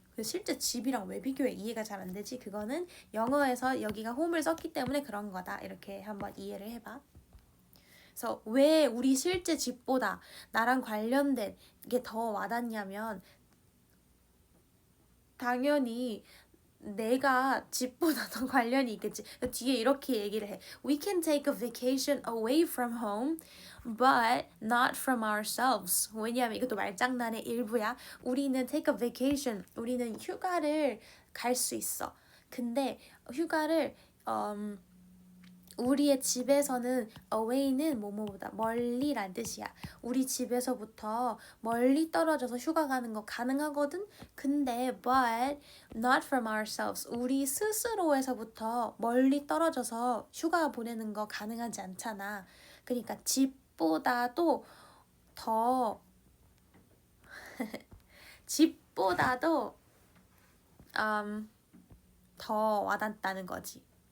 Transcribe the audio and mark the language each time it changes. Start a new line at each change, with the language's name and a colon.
Korean: 실제 집이랑 왜 비교해? 이해가 잘 안 되지? 그거는 영어에서 여기가 홈을 썼기 때문에 그런 거다. 이렇게 한번 이해를 해봐. 그래서 왜 우리 실제 집보다 나랑 관련된 게 더 와닿냐면 당연히 내가 집보다 더 관련이 있겠지. 뒤에 이렇게 얘기를 해.
English: We can take a vacation away from home, but not from ourselves.
Korean: 왜냐하면 이것도 말장난의 일부야. 우리는
English: take a vacation.
Korean: 우리는 휴가를 갈 수 있어. 근데 휴가를 우리의 집에서는 away는 뭐뭐보다 멀리란 뜻이야. 우리 집에서부터 멀리 떨어져서 휴가 가는 거 가능하거든? 근데
English: but not from ourselves.
Korean: 우리 스스로에서부터 멀리 떨어져서 휴가 보내는 거 가능하지 않잖아. 그러니까 집보다도 더 집보다도 더 와닿다는 거지.